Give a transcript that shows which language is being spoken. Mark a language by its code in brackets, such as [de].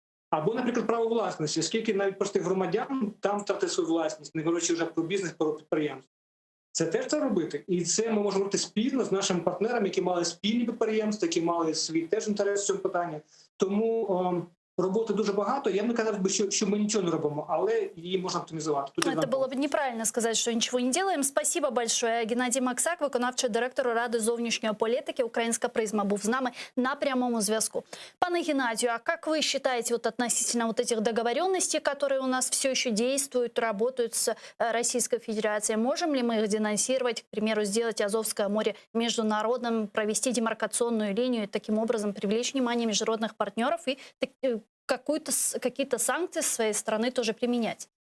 [uk] Або, наприклад, право власності, скільки навіть простих громадян там втратили свою власність, не говорячи вже про бізнес, про підприємство. Це теж це робити. І це ми можемо робити спільно з нашими партнерами, які мали спільні підприємства, які мали свій теж інтерес в цьому питанні. Тому роботи дуже багато. Я б не казав, що ми нічого не робимо, але її можна оптимізувати. Тут [ru] Это было бы неправильно сказать, что ничего не делаем. Спасибо большое. [uk] Геннадій Максак, виконавчий директор Ради зовнішньої політики «Українська призма», був з нами на прямому зв'язку. [ru] Пане Геннадию, а как вы считаете относительно этих договоренностей, которые у нас все еще действуют, работают с Российской Федерацией? Можем ли мы их денонсировать, к примеру, сделать Азовское море международным, провести демаркационную линию и таким образом привлечь внимание международных партнеров и какие-то санкции с своей стороны тоже применять?